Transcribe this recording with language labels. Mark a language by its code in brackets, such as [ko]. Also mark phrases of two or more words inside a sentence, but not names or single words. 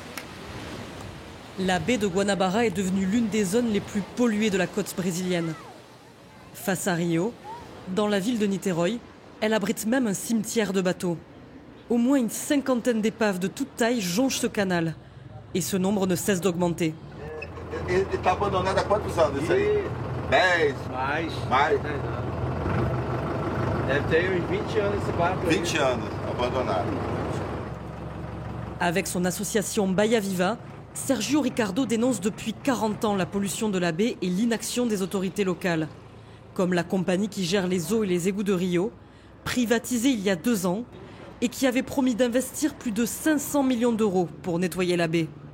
[fr] La baie de Guanabara est devenue l'une des zones les plus polluées de la côte brésilienne. Face à Rio, dans la ville de Niterói, elle abrite même un cimetière de bateaux. Au moins une cinquantaine d'épaves de toute taille jonchent ce canal. Et ce nombre ne cesse d'augmenter. [pt] Ele está abandonado há quantos anos isso aí? 10? Mais? Deve ter uns 20 anos esse barco. 20 anos abandonado. [fr] Avec son association Bahia Viva, Sergio Ricardo dénonce depuis 40 ans la pollution de la baie et l'inaction des autorités locales. Comme la compagnie qui gère les eaux et les égouts de Rio, privatisée il y a 2 ans, et qui avait promis d'investir plus de 500 millions d'euros pour nettoyer la baie.